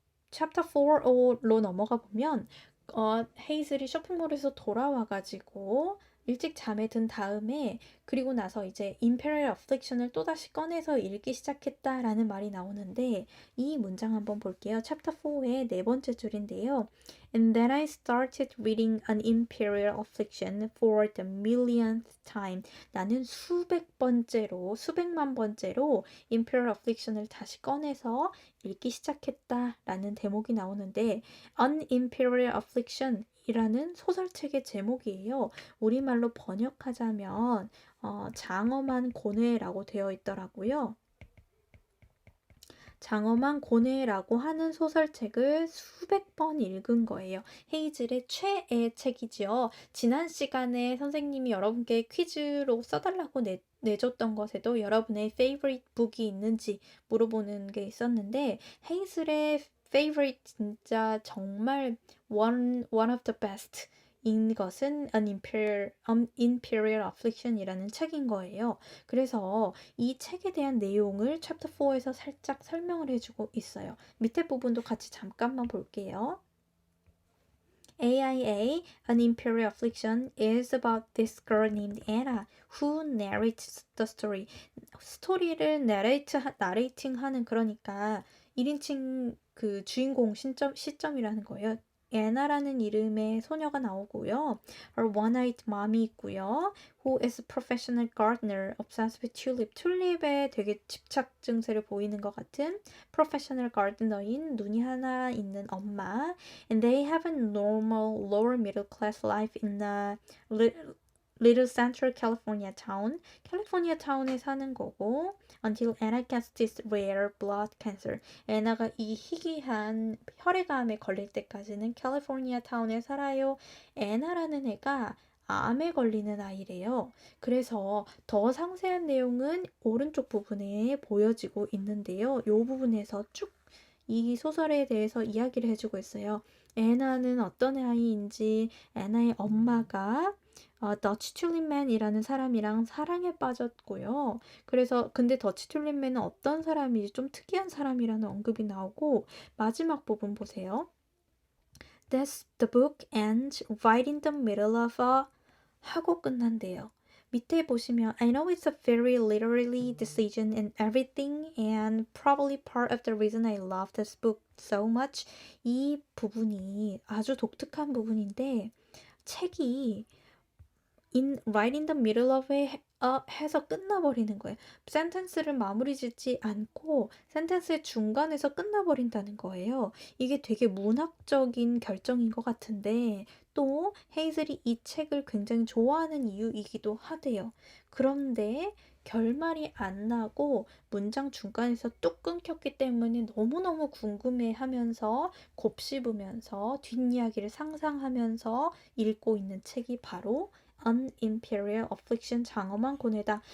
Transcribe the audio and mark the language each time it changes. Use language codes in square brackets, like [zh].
[ko] 챕터 4로 넘어가 보면 헤이즐이 쇼핑몰에서 돌아와가지고 일찍 잠에 든 다음에 그리고 나서 이제 Imperial Affliction을 또다시 꺼내서 읽기 시작했다라는 말이 나오는데 이 문장 한번 볼게요. 챕터 4의 네 번째 줄인데요. [en] And then I started reading an Imperial Affliction for the millionth time. [ko] 나는 수백만 번째로 Imperial Affliction을 다시 꺼내서 읽기 시작했다라는 대목이 나오는데 An Imperial Affliction 이라는 소설책의 제목이에요. 우리말로 번역하자면 장엄한 고뇌라고 되어 있더라고요. 장엄한 고뇌라고 하는 소설책을 수백 번 읽은 거예요. 헤이즐의 최애 책이지요. 지난 시간에 선생님이 여러분께 퀴즈로 써달라고 내줬던 것에도 여러분의 favorite book이 있는지 물어보는 게 있었는데 헤이즐의 favorite 진짜 정말 [en] one of the best [ko] 인 것은 Imperial Affliction이라는 책인 거예요. 그래서 이 책에 대한 내용을 챕터 4에서 살짝 설명을 해주고 있어요. 밑에 부분도 같이 잠깐만 볼게요. [en] AIA, An Imperial Affliction is about this girl named Anna who narrates the story. [ko] 스토리를 나레이팅하는 그러니까 1인칭 그 주인공 시점이라는 거예요. 애나라는 이름의 소녀가 나오고요. [en] Her one-eyed mom이 [ko] 있고요. [en] Who is a professional gardener obsessed with tulip. [ko] 튤립에 되게 집착 증세를 보이는 것 같은 professional gardener인 눈이 하나 있는 엄마. [en] And they have a normal lower middle class life in a little central California town. [ko] 캘리포니아 타운에 사는 거고 [en] until Anna gets this rare blood cancer. [ko] 애나가 이 희귀한 혈액암에 걸릴 때까지는 캘리포니아 타운에 살아요. 애나라는 애가 암에 걸리는 아이래요. 그래서 더 상세한 내용은 오른쪽 부분에 보여지고 있는데요. 이 부분에서 쭉 이 소설에 대해서 이야기를 해주고 있어요. 애나는 어떤 아이인지, 애나의 엄마가 더치 튤립맨이라는 사람이랑 사랑에 빠졌고요. 그래서 근데 더치 튤립맨은 어떤 사람이지 좀 특이한 사람이라는 언급이 나오고 마지막 부분 보세요. [en] The book ends right in the middle of a [ko] 하고 끝난대요. 밑에 보시면 [en] I know it's a very literary decision and everything and probably part of the reason I love this book so much. [ko] 이 부분이 아주 독특한 부분인데 책이 [en] right in the middle of it [ko] 해서 끝나버리는 거예요. 센텐스를 마무리 짓지 않고 센텐스의 중간에서 끝나버린다는 거예요. 이게 되게 문학적인 결정인 것 같은데 또 헤이즐이 이 책을 굉장히 좋아하는 이유이기도 하대요. 그런데 결말이 안 나고 문장 중간에서 뚝 끊겼기 때문에 너무너무 궁금해하면서 곱씹으면서 뒷이야기를 상상하면서 읽고 있는 책이 바로 An Imperial Affliction 장엄한 고뇌다.